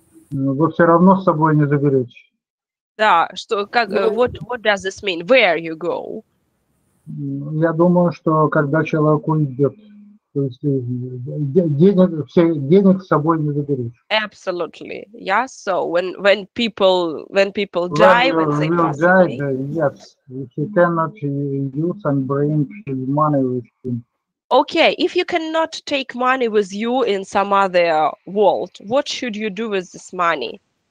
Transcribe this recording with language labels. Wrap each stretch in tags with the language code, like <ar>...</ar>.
<ru>Вы все равно с собой не заберете. Да, что как</ru> <en>what does this mean? Where you go?</en> <ru>Я думаю, что когда человек уйдет, то есть денег с собой не заберешь.</ru> <en>Absolutely, yeah. So when people die, when they pass away, yes, he cannot use and bring his money with him. Okay, if you cannot take money with you in some other world, what should you do with this money?</en>